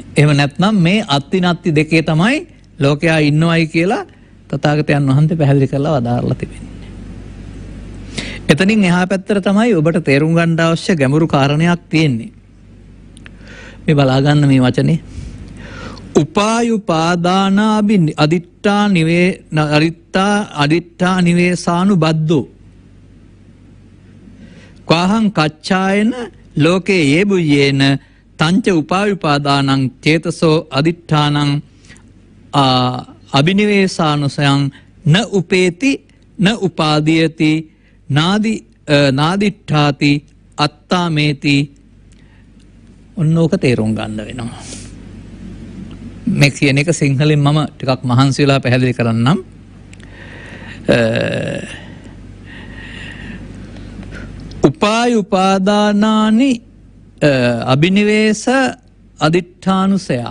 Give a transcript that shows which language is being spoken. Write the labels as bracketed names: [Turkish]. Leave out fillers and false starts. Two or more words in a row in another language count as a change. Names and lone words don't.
[Sinhala] එහෙම නැත්නම් මේ අත්ති නැත්ති දෙකේ තමයි ලෝකයා ඉන්නවයි කියලා තථාගතයන් වහන්සේ පැහැදිලි කරලා වදාarලා තිබෙන්නේ. එතනින් එහා පැත්තට තමයි ඔබට තේරුම් ගන්න අවශ්‍ය ගැඹුරු කාරණයක් තියෙන්නේ. මේ බලා ගන්න මේ වචනේ. [Pali] උපායුපාදානාබි අදිත්තා නිවේසානුබද්ධෝ කාහං කච්චායන ලෝකේ යේබුයේන තංච උපායුපාදානං චේතසෝ අදිත්තානං අබිනිවේසානුසයං න උපේති න උපාදීයති නාදිට්ඨාති අත්තාමේති. [Sinhala] ඔන්නෝක තේරුම් ගන්න වෙනවා. මේ කියන එක සිංහලෙන් මම ටිකක් මහන්සි වෙලා පැහැදිලි කරන්නම්. [Pali] උපායුපාදානානි අබිනිවේස අදිඨානුසයා.